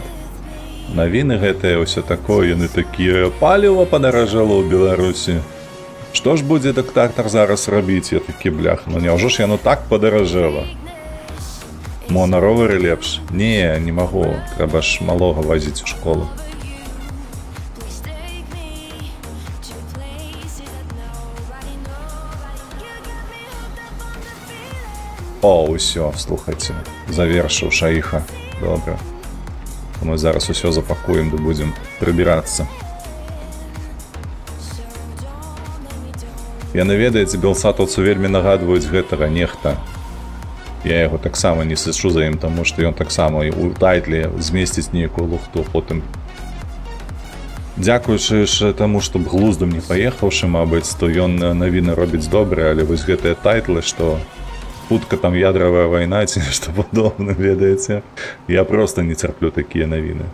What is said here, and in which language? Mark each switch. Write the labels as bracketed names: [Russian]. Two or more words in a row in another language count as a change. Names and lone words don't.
[Belarusian] Навіны гэтыя, ўсё такое, яны такія, паліва падаражало ў Беларусі. Што ж будзе дыктатар зараз рабіць? Я такі, блях, ну няўжо ж яно так падаражэла? Мо на ровары лепш? Не, не магу, трэба ж малога вазіць у школу. [English] Please take me to places that nobody, you got me hooked up on the feeling. [Belarusian] О, усё, слухайце, завершыў Шаіха. Добра. Мы зараз усё запакуем, ды будзем прыбірацца. Яны, ведаеце, белсатаўцу вельмі нагадваюць гэтага нехта. Я яго таксама не сачу за ім, таму што ён таксама у тайтле змесціць нейкую лухту, потым дзякуючы ж таму, што глуздам не паехаўшы, мабыць, то ён навіны робіць добрыя, але вось гэтыя тайтлы, што хутка там ядравая вайна ці нешта падобна, ведаеце, я проста не цярплю такія навіны.